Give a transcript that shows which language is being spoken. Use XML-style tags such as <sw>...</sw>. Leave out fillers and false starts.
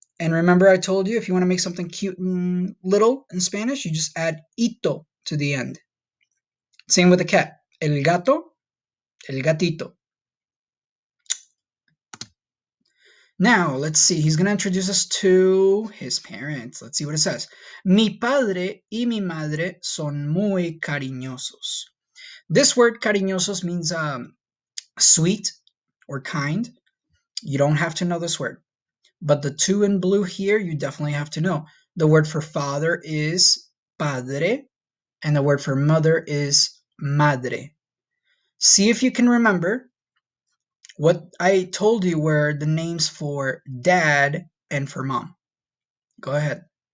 <en>And remember I told you if you want to make something cute and little in Spanish, you just add ito to the end. Same with the cat.</en> <es>El gato, el gatito.</es> <en>Now, let's see. He's going to introduce us to his parents. Let's see what it says.</en> <es>Mi padre y mi madre son muy cariñosos.</es> <en>This word cariñosos means sweet or kind. You don't have to know this word. But the two in blue here, you definitely have to know. The word for father is padre, and the word for mother is madre. See if you can remember what I told you were the names for dad and for mom. Go ahead.</en>